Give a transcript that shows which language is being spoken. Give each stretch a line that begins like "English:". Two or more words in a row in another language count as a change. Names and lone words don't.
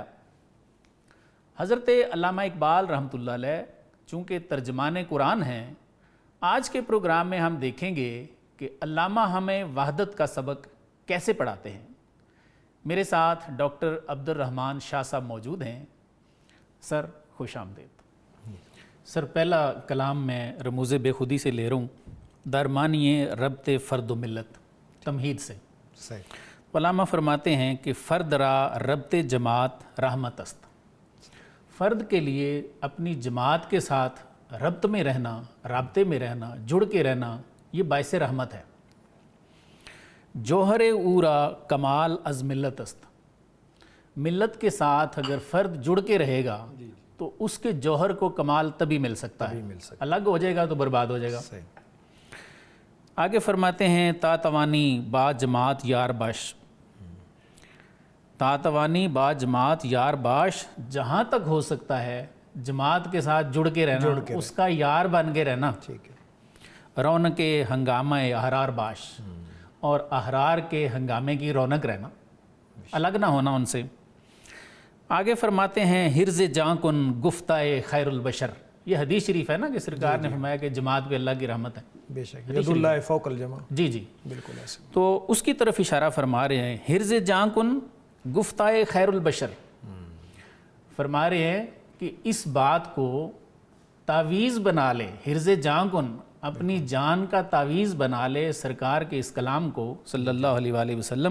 Urdu: حضرت علامہ اقبال رحمۃ اللہ علیہ چونکہ ترجمان قرآن ہیں، آج کے پروگرام میں ہم دیکھیں گے کہ علامہ ہمیں وحدت کا سبق کیسے پڑھاتے ہیں۔ میرے ساتھ ڈاکٹر عبد الرحمن شاہ صاحب موجود ہیں۔ سر خوش آمدید۔ سر پہلا کلام میں رموز بے خودی سے لے رہا ہوں،
Persian: درمانیے ربط فرد و ملت،
Urdu: تمہید سے۔ علامہ فرماتے ہیں کہ
Persian: فرد را ربط جماعت رحمت است،
Urdu: فرد کے لیے اپنی جماعت کے ساتھ ربط میں رہنا، رابطے میں رہنا، جڑ کے رہنا، یہ باعث رحمت ہے۔
Persian: جوہر اورا کمال از ملت است،
Urdu: ملت کے ساتھ اگر فرد جڑ کے رہے گا تو اس کے جوہر کو کمال تبھی مل سکتا ہے، الگ ہو جائے گا تو برباد ہو جائے گا۔ آگے فرماتے ہیں
Persian: تا توانی با جماعت یار باش، تا توانی با جماعت یار باش،
Urdu: جہاں تک ہو سکتا ہے جماعت کے ساتھ جڑ کے رہنا، اس کا یار بن کے رہنا۔
Persian: رونق ہنگامہ احرار باش،
Urdu: اور احرار کے ہنگامے کی رونق رہنا، الگ نہ ہونا ان سے۔ آگے فرماتے ہیں
Persian: حرز جاں کن گفتہ خیر البشر،
Urdu: یہ حدیث شریف ہے نا کہ سرکار نے فرمایا کہ جماعت پہ اللہ کی رحمت ہے، بے شک،
Arabic: ید اللہ فوق الجمع،
Urdu: جی بالکل ایسے۔ تو اس کی طرف اشارہ فرما رہے ہیں،
Persian: حرز جاں کن گفتہ خیر البشر،
Urdu: فرما رہے ہیں کہ اس بات کو تعویذ بنا لے،
Persian: حرز جاں کن،
Urdu: اپنی جان کا تعویذ بنا لے سرکار کے اس کلام کو
Arabic: صلی اللہ علیہ وآلہ وسلم۔